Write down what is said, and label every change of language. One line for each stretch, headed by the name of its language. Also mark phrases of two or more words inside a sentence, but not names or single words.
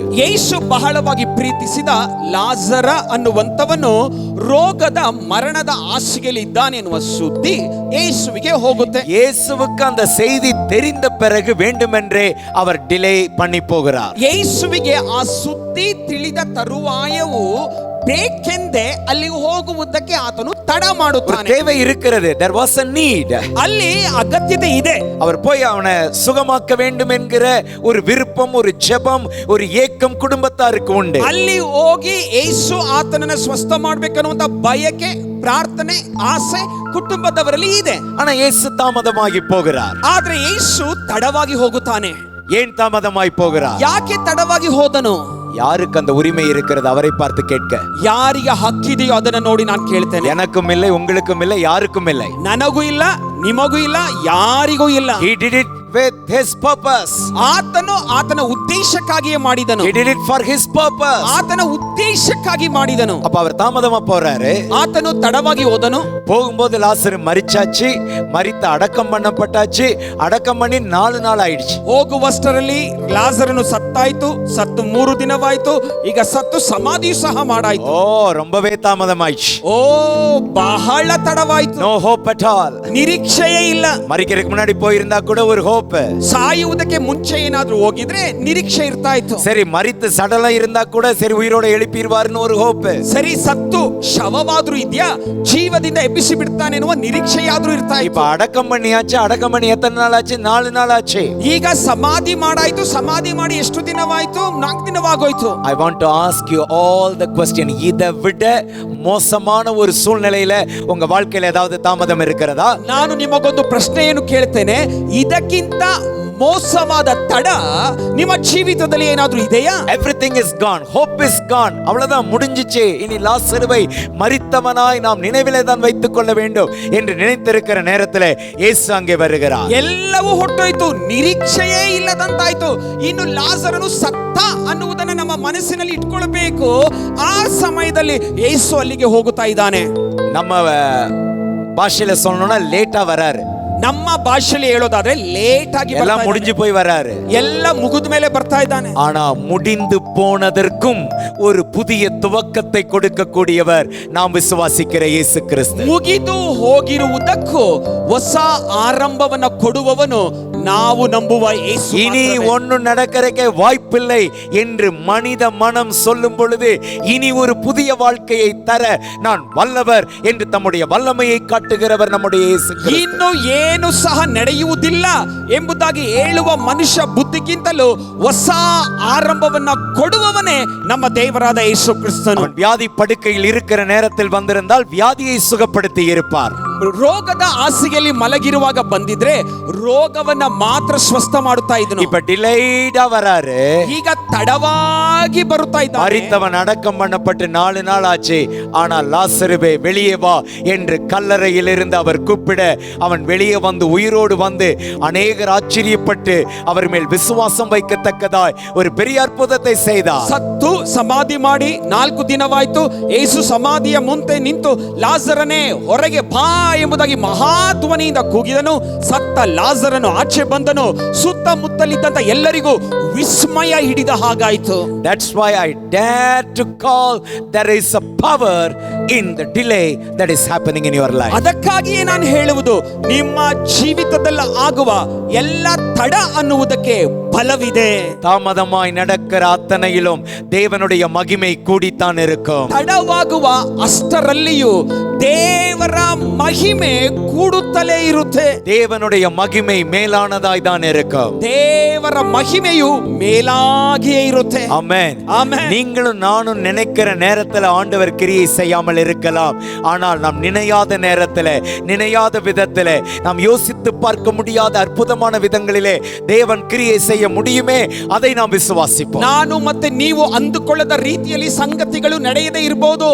Kannada: ಯೇಸು ಬಹಳವಾಗಿ ಪ್ರೀತಿಸಿದ ಲಾಜರ ಅನ್ನುವಂತವನು ರೋಗದ ಮರಣದ ಹಾಸಿಗೆಯಲ್ಲಿ ಇದ್ದಾನೆ ಎನ್ನುವ ಸುದ್ದಿ ಯೇಸುವಿಗೆ ಹೋಗುತ್ತೆ.
Tamil: இயேசுவுக்கு அந்த செய்தி தெரிந்த பிறகு வேண்டுமென்றே அவர் டிலே பண்ணி போகிறார்.
Kannada: ಯೇಸುವಿಗೆ ಆ ಸುದ್ದಿ ತಿಳಿದ ತರುವಾಯವು ಬೇಕೆಂದೇ ಅಲ್ಲಿ ಹೋಗುವುದಕ್ಕೆ ಆತನು ತಡ ಮಾಡುತ್ತಾನೆ.
Tamil: தேவை இருக்கிறது.
English: There was a need.
Kannada: ಅಲ್ಲಿ ಅಗತ್ಯತೆ ಇದೆ.
Tamil: அவர் போய் அவனை சுகமாக்க வேண்டும் என்கிற ஒரு விருப்பம், ஒரு ஜெபம், ஒரு ஏக்கம் குடும்பத்தாருக்கு உண்டு.
Kannada: ಅಲ್ಲಿ ಹೋಗಿ ಯೇಸು ಆತನನ್ನ ಸ್ವಸ್ಥ ಮಾಡಬೇಕನ್ನುವಂತ ಬಯಕೆ, ಪ್ರಾರ್ಥನೆ, ಆಸೆ ಕುಟುಂಬದವರಲ್ಲಿ ಇದೆ.
Tamil: ஆனா இயேசு தாமதமாகி போகிறார்.
Kannada: ಆದ್ರೆ ಯೇಸು ತಡವಾಗಿ ಹೋಗುತ್ತಾನೆ.
Tamil: ஏன் தாமதமாய் போகிறார்?
Kannada: ಯಾಕೆ ತಡವಾಗಿ ಹೋದನು?
Tamil: யாருக்கு அந்த உரிமை இருக்கிறது அவரை பார்த்து கேட்க?
Kannada: ಯಾರಿಗೆ ಹಕ್ಕಿದೆಯೋ ಅದನ್ನ ನೋಡಿ ನಾನು ಕೇಳ್ತೇನೆ.
Tamil: எனக்கும் இல்லை, உங்களுக்கும் இல்லை, யாருக்கும் இல்லை.
Kannada: ನನಗೂ ಇಲ್ಲ, ನಿಮಗೂ ಇಲ್ಲ, ಯಾರಿಗೂ ಇಲ್ಲ.
English: He did it with his purpose.
Kannada: ಆತನು ಆತನ ಉದ್ದೇಶಕ್ಕಾಗಿಯೇ ಮಾಡಿದನು.
English: He did it for his purpose.
Kannada: ಆತನ ಉದ್ದೇಶಕ್ಕಾಗಿ ಮಾಡಿದನು.
Tamil: அப்ப அவர் தாமதமா போறாரு.
Kannada: ಆತನು ತಡವಾಗಿ ಹೋದನು.
Tamil: போகும்போது லாசரு மரிச்சாச்சு, மரித்து அடக்கம் பண்ணப்பட்டாச்சு. அடக்கம் பண்ணி 4 நாள் ஆயிடுச்சு.
Kannada: ಹೋಗುವಷ್ಟರಲ್ಲಿ ಲಾಜರನು ಸತ್ತಾಯ್ತು. ಸತ್ತು 3 ದಿನವಾಯ್ತು. ಈಗ ಸತ್ತು ಸಮಾಧಿ ಸಹ ಮಾಡಾಯ್ತು.
Tamil: ஓ, ரொம்பவே தாமதமாயிடுச்சு.
Kannada: ಓ, ಬಹಳ ತಡವಾಯ್ತು.
English: No hope at all.
Kannada: ನಿರೀಕ್ಷೆಯೇ ಇಲ್ಲ.
Tamil: மரிக்கிறதுக்கு முன்னாடி போயிருந்தா கூட ஒரு hope.
Kannada: ಸಾಯುವುದಕ್ಕೆ ಮುಂಚೆ ಏನಾದ್ರೂ ಹೋಗಿದ್ರೆ ನಿರೀಕ್ಷೆ ಇರ್ತಾ ಇತ್ತು.
Tamil: சரி, மரித்து சடலம் இருந்தா கூட சரி உயிரோட எழுப்பிடுவார்னு ஒரு hope.
Kannada: ಸರಿ, ಸತ್ತು ಶವವಾದ್ರೂ ಇದೆಯಾ, ಜೀವದಿಂದ ಎಬ್ಬಿಸಿ ಬಿಡ್ತಾನೆ ಎನ್ನುವ ನಿರೀಕ್ಷೆಯಾದ್ರೂ ಇರ್ತಾ
Tamil: இப்ப
Kannada: ಇತ್ತು.
Tamil: அடக்கம் பண்ணியாச்சு. அடக்கம் பண்ணி எத்தனை நாள் ஆச்சு? 4 நாள் ஆச்சு.
Kannada: ಈಗ ಸಮಾಧಿ ಮಾಡಾಯ್ತು. ಸಮಾಧಿ ಮಾಡಿ ಎಷ್ಟು ದಿನವಾಯ್ತು? 4 ದಿನವಾಗೋಯ್ತು.
English: I want to ask you all the question.
Tamil: இதை விட மோசமான ஒரு சூழ்நிலையில உங்க வாழ்க்கையில ஏதாவது தாமதம் இருக்கிறதா?
Kannada: ನಾನು ನಿಮಗೊಂದು ಪ್ರಶ್ನೆಯನ್ನು ಕೇಳ್ತೇನೆ. ಇದಕ್ಕಿಂತ ಮೋಸವಾದ ತಡ ನಿಮ್ಮ ಜೀವಿತದಲ್ಲಿ ಏನಾದ್ರೂ ಇದೆಯಾ?
English: Everything is gone. Hope is gone.
Tamil: அவ்வளவுதான், முடிஞ்சிச்சு. இனி லாசருவை மரித்தவனாய் நாம் நினைவிலே தான் வைத்துக் கொள்ள வேண்டும் என்று நினைத்திருக்கிற நேரத்திலே இயேசு அங்கே வருகிறார்.
Kannada: ಎಲ್ಲವೂ ಹೊಟ್ಟೋಯ್ತು, ನಿರೀಕ್ಷೆಯೇ ಇಲ್ಲದಂತಾಯ್ತು, ಇನ್ನು ಲಾಜರನು ಸತ್ತ ಅನ್ನುವುದನ್ನು ನಮ್ಮ ಮನಸ್ಸಿನಲ್ಲಿ ಇಟ್ಕೊಳ್ಬೇಕು. ಆ ಸಮಯದಲ್ಲಿ ಯೇಸು ಅಲ್ಲಿಗೆ ಹೋಗುತ್ತಾ ಇದ್ದಾನೆ.
Tamil: நம்ம பாஷையில சொல்லணும்னா லேட்டா வராரு.
Kannada: ನಮ್ಮ ಭಾಷೆಯಲ್ಲಿ ಹೇಳೋದಾದ್ರೆ ಲೇಟ್ ಆಗಿ
Tamil: எல்லாம் முடிஞ்சு போய் வராரு.
Kannada: ಎಲ್ಲ ಮುಗಿದ ಮೇಲೆ ಬರ್ತಾ ಇದ್ದಾನೆ.
Tamil: ஆனா முடிந்து போனதற்கும் ஒரு புதிய துவக்கத்தை கொடுக்கக்கூடியவர் நாம் விசுவாசிக்கிற இயேசு கிறிஸ்து.
Kannada: ಮುಗಿದು ಹೋಗಿರುವುದಕ್ಕೂ ಹೊಸ ಆರಂಭವನ್ನ ಕೊಡುವವನು ನಾವು ನಂಬುವ ಯೇಸು.
Tamil: இனி ஒன்னும் நடக்கிறதுக்கே வாய்ப்பில்லை என்று மனித மனம் சொல்லும் பொழுது இனி ஒரு புதிய வாழ்க்கையை தர நான் வல்லவர் என்று தம்முடைய வல்லமையை காட்டுகிறவர் நம்முடைய இயேசு கிறிஸ்து.
Kannada: ಇನ್ನು ಏನು ಸಹ ನಡೆಯುವುದಿಲ್ಲ ಎಂಬುದಾಗಿ ಹೇಳುವ ಮನುಷ್ಯ ಬುದ್ಧಿಗಿಂತಲೂ ಹೊಸ ಆರಂಭವನ್ನ ಕೊಡುವವನೇ ನಮ್ಮ ದೇವರಾದ ಯೇಸು ಕ್ರಿಸ್ತನು.
Tamil: வியாதி படுக்கையில் இருக்கிற நேரத்தில் வந்திருந்தால் வியாதியை சுகப்படுத்தி இருப்பார்.
Kannada: ರೋಗದ ಹಾಸಿಗೆಯಲ್ಲಿ ಮಲಗಿರುವಾಗ ಬಂದಿದ್ರೆ ರೋಗವನ್ನ ಮಾತ್ರ ಸ್ವಸ್ಥ ಮಾಡುತ್ತಾ ಇದ್ದನು.
Tamil: இப்ப டிலேடா வராரு.
Kannada: ಈಗ ತಡವಾಗಿ ಬರುತ್ತಾ ಇದ್ದಾನೆ.
Tamil: மரித்தவன் அடக்கம் பண்ணப்பட்டு 4 நாள் ஆச்சு. ஆனால் லாசருவே வெளியே வா என்று கல்லறையில் இருந்து அவர் கூப்பிட அவன் வெளியே வந்து உயிரோடு வந்து அநேகர் ஆச்சரியப்பட்டு அவர் மேல் விசுவாசம் வைக்கத்தக்கதாய் ஒரு பெரிய அற்புதத்தை செய்தார்.
Kannada: ಸತ್ತು ಸಮಾಧಿ ಮಾಡಿ 4 ದಿನವಾಯ್ತು. ಯೇಸು ಸಮಾಧಿಯ ಮುಂದೆ ನಿಂತು ಲಾಜರನೇ ಹೊರಗೆ ಬಾ ಎಂಬುದಾಗಿ ಮಹಾಧ್ವನಿಯಿಂದ ಕೂಗಿದನು. ಸತ್ತ ಲಾಜರನು ಆಚೆ ಬಂದನು. ಸುತ್ತಮುತ್ತಲಿದ್ದಂತ ಎಲ್ಲರಿಗೂ ವಿಸ್ಮಯ ಹಿಡಿದ ಹಾಗಾಯಿತು.
English: That's why I dare to call there is a power in the delay that is happening in your life.
Kannada: ಅದಕ್ಕಾಗಿಯೇ ನಾನು ಹೇಳುವುದು, ನಿಮ್ಮ ಜೀವಿತದಲ್ಲಿ ಆಗುವ ಎಲ್ಲ ತಡ ಅನ್ನುವುದಕ್ಕೆ பலவிதே.
Tamil: தாமதமாய் நடக்கிற அத்தனையிலும் தேவனுடைய மகிமை கூடித்தான் இருக்கும்.
Kannada: ತಡವಾಗುವ ಅಷ್ಟರಲ್ಲಿಯೂ ದೇವರ ಮಹಿಮೆ ಕೂಡುತ್ತಲೇ ಇರುತ್ತೆ.
Tamil: தேவனுடைய மகிமை மேலானதாய் தான் இருக்கும்.
Kannada: ದೇವರ ಮಹಿಮೆಯು ಮೇಲಾಗಿಯೇ ಇರುತ್ತೆ.
Tamil: ஆமென். ஆமென். நீங்களும் நானும் நினைக்கிற நேரத்துல ஆண்டவர் கிரியை செய்யாமல் இருக்கலாம். ஆனால் நாம் நினையாத நேரத்துல, நினையாத விதத்துல, நாம் யோசித்து பார்க்க முடியாத அற்புதமான விதங்களிலே தேவன் கிரியை செய்ய முடியுமே, அதை நாம் விசுவாசிப்போம்.
Kannada: ನಾನು ಮತ್ತೆ ನೀವು ಅಂದುಕೊಳ್ಳದ ರೀತಿಯಲ್ಲಿ ಸಂಗತಿಗಳು ನಡೆಯದೇ ಇರಬಹುದು.